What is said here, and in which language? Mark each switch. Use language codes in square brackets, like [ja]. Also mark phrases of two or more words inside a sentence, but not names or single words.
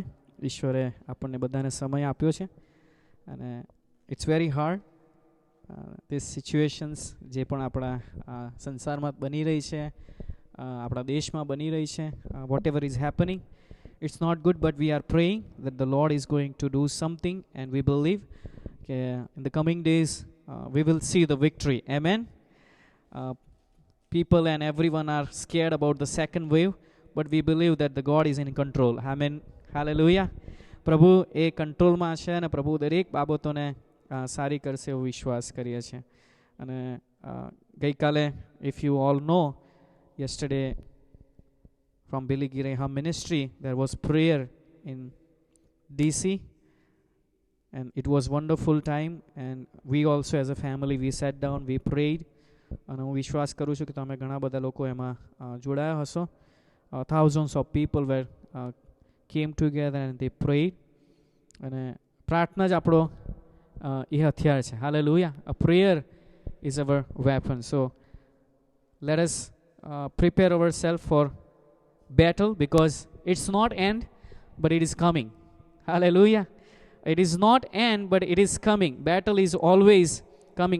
[gu] ઈશ્વરે આપણને બધાને સમય આપ્યો છે, અને [en] it's very hard this situations [gu] જે પણ આપણા સંસારમાં બની રહી છે, આપણા દેશમાં બની રહી છે, [en] whatever is happening, it's not good, but we are praying that the Lord is going to do something, and we believe કે in the coming days we will see the victory. Amen. People and everyone are scared about the second wave, but we believe that the God is in control. Amen. Hallelujah. [gu] પ્રભુ એ કંટ્રોલમાં છે, અને પ્રભુ દરેક બાબતોને સારી કરશે એવો વિશ્વાસ કરીએ છીએ. અને ગઈકાલે, [en] if you all know, yesterday from Billy Graham Ministry there was prayer in DC, and it was wonderful time, and we also as a family we sat down, we prayed, [gu] અને હું વિશ્વાસ કરું છું કે તમે ઘણા બધા લોકો એમાં જોડાયા હશો. [en] Thousands of people came together and they prayed, [gu] અને પ્રાર્થના જ આપણો એ હથિયાર છે. હાલેલુયા. [en] A prayer is our weapon. So let us prepare ourselves for battle, because it's not end but it is coming. Hallelujah. It is not end but it is coming. Battle is always coming.